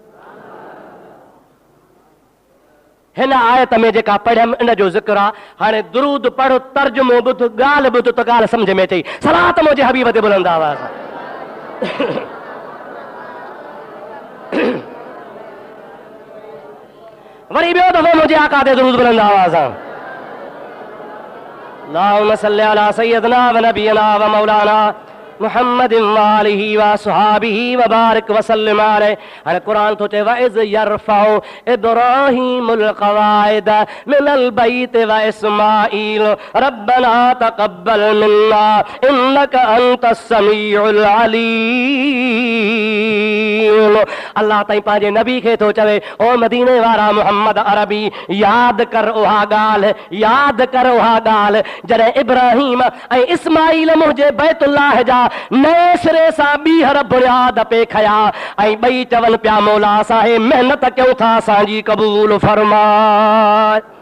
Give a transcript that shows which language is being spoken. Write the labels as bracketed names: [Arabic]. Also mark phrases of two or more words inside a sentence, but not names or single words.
[Sindhi] हिन आयत में जेका पढ़ियमि इन जो ज़िक्र आहे। हाणे दुरूद पढ़ तर्जुमो ॿुध ॻाल्हि ॿुध त ॻाल्हि सम्झ में अचे। सलात मुंहिंजे हबीब ते बुलंद आवाज़ वरी ॿियो दफ़ो मुंहिंजे आका ते दुरूद बुलंद आवाज़ आहे। [Arabic] اللهم صل على سيدنا ونبينا ومولانا محمد وآله وأصحابه وبارك وسلم عليه. [Sindhi] हाणे क़ुरान थो चए [Arabic] وإذ يرفع إبراهيم القواعد من البيت وإسماعيل ربنا تقبل منا إنك أنت السميع العليم. [Sindhi] अल्लाह ताईं पंहिंजे नबी खे थो चवे ओ मदीने वारा मोहम्मद अरबी यादि कर उहा ॻाल्हि यादि कर उहा ॻाल्हि जॾहिं इब्राहीम ऐं इस्माईल मुंहिंजे बैतुल्लाह जा नए सिरे सां ॿीहर बुनियाद पे खया ऐं ॿई चवनि पिया मौला असां महिनत कयूं था असांजी क़बूल फरमाए।